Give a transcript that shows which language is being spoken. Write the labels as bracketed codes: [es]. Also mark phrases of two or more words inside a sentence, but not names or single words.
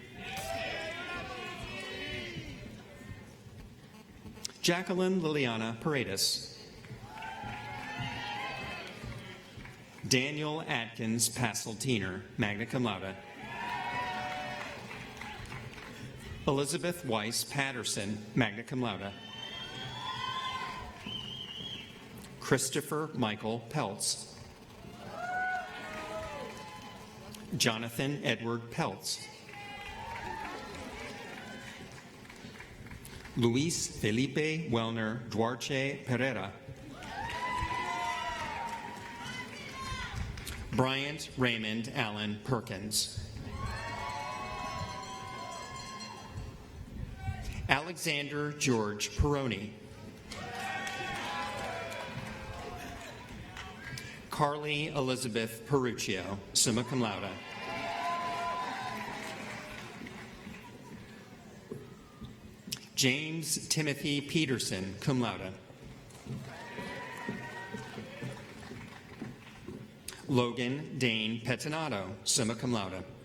[en] Jacqueline Liliana Paredes. Daniel Atkins Passeltiner, [la] magna cum laude. [en] Elizabeth Weiss Patterson, [la] magna cum laude. [en] Christopher Michael Peltz. Jonathan Edward Peltz. Luis Felipe Wellner Duarte Pereira. Bryant Raymond Allen Perkins. Alexander George Peroni. Carly Elizabeth Peruccio, [la] summa cum laude. [en] James Timothy Peterson, [la] cum laude. [en] Logan Dane Pettinato, [la] summa cum laude.